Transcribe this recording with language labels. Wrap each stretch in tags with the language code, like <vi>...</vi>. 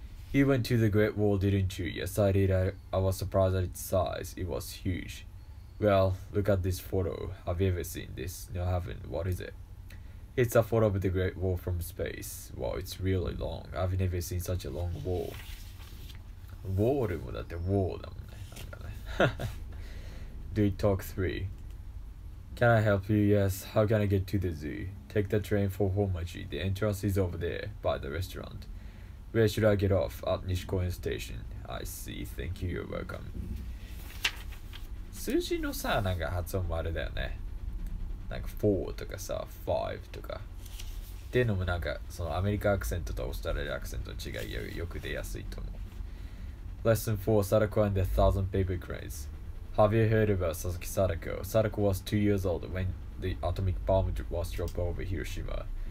<en>You went to the Great Wall, didn't you? Yes, I did. I was surprised at its size. It was huge. Well, look at this photo. Have you ever seen this? No, I haven't. What is it? It's a photo of the Great Wall from space. Wow, it's really long. I've never seen such a long wall.</en> <ja>Wall でもだって wall だもんね。なんかね。</ja> <en>Do we talk 3? Can I help you? Yes. How can I get to the zoo? Take the train for Homachi. The entrance is over there, by the restaurant. Where should I get off? At Nishikoen Station. I see. Thank you. You're welcome.</en> <ja>数字のさ、なんか発音もあれだよね。なんか4とかさ、5とか。っていうのもなんか、そのアメリカアクセントとオーストラリアアクセントの違いがよく出やすいと思う。</ja> <en>Lesson 4, Sadako and the Thousand Paper Cranes. Have you heard about Sasaki Sadako? Sadako was 2 years old when the atomic bomb was dropped over Hiroshima.</en>